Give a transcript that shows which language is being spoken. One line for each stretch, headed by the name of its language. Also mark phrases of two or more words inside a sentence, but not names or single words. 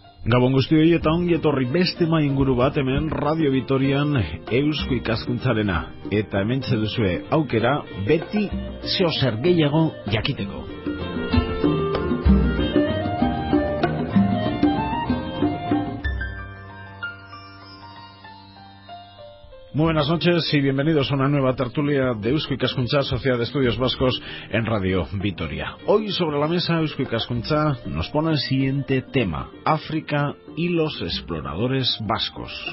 Basque: Gabon guztioi eta ongi etorri beste mai inguru bat hemen Radio Vitorian Eusko Ikaskuntzarena. Eta hementxe duzue aukera beti zeo zer gehiago jakiteko.
Spanish: Muy buenas noches y bienvenidos a una nueva tertulia de Eusko Ikaskuntza, Sociedad de Estudios Vascos en Radio Vitoria. Hoy sobre la mesa Eusko Ikaskuntza nos pone el siguiente tema: África y los exploradores vascos.